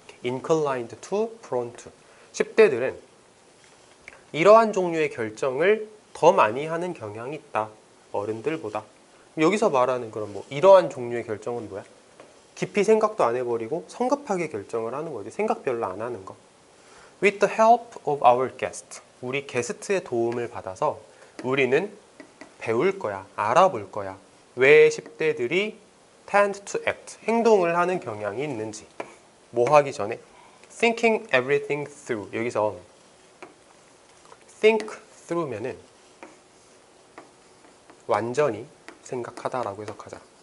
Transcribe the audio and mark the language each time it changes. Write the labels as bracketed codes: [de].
[en] inclined to, prone to. [ko] 10대들은 이러한 종류의 결정을 더 많이 하는 경향이 있다. 어른들보다. 여기서 말하는 그런 뭐 이러한 종류의 결정은 뭐야? 깊이 생각도 안 해버리고 성급하게 결정을 하는 거지. 생각 별로 안 하는 거. [en] With the help of our guest. [ko] 우리 게스트의 도움을 받아서 우리는 배울 거야. 알아볼 거야. 왜 10대들이 [en] tend to act. [ko] 행동을 하는 경향이 있는지. 뭐 하기 전에 [en] thinking everything through. [ko] 여기서 think through면은 완전히 생각하다라고 해석하자.